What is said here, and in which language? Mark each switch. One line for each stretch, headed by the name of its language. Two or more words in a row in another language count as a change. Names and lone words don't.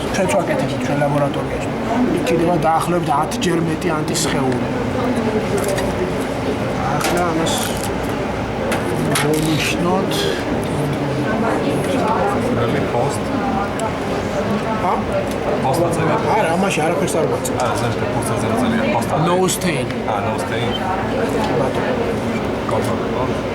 Georgian: ჩვენც ვაკეთებთ ჩვენ ლაბორატორიაში. იქნება დაახლოებით 10 ჯერ მეტი ანტისხეული. ახლა ამას ვნიშნოთ. post. არა, ამაში არაფერს არ ვაწევ. არა, ზუსტად post-ზე ნაწილია post.
English: No stain. No stain. Control.